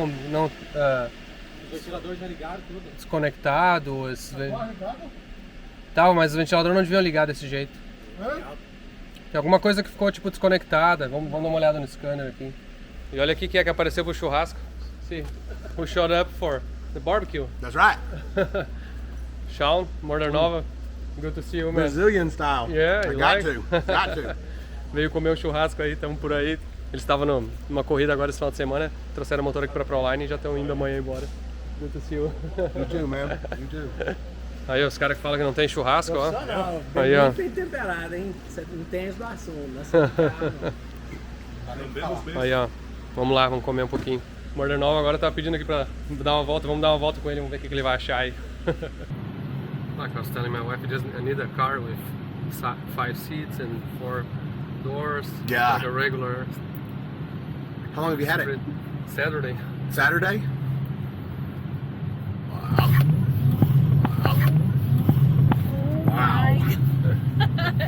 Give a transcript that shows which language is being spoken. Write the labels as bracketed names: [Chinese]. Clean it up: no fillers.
[Portuguese] Não, Os ventiladores já ligaram tudo. desconectado. Tá, mas os ventiladores não deviam ligar desse jeito. Tem alguma coisa que ficou tipo desconectada. Vamos dar uma olhada no scanner aqui. E olha aqui quem é que apareceu pro churrasco. [English] See, who showed up for the barbecue? That's right. Sean, Morder Nova. Good to see you, man. Brazilian style. Yeah, I you got to. Got to. [Portuguese] Veio comer um churrasco aí, estamos por aí. Eles estavam numa corrida agora esse final de semana, trouxeram o motor aqui pra Proline e já estão indo amanhã embora. [English] Good to see you. You too, man. You too. [Portuguese] Aí os caras que falam que não tem churrasco, ó. Não, Aí, ó. bem temperado, hein? Você não tem as do assunto, Aí, ó. Vamos lá, vamos comer um pouquinho. O Morder Nova agora tá pedindo aqui pra dar uma volta. Vamos dar uma volta com ele, vamos ver o que ele vai achar aí. [English] Like I was telling my wife, I need a car with 5 seats and 4 doors. Yeah. Like a regular. How long have you had it? Saturday. Saturday? Wow.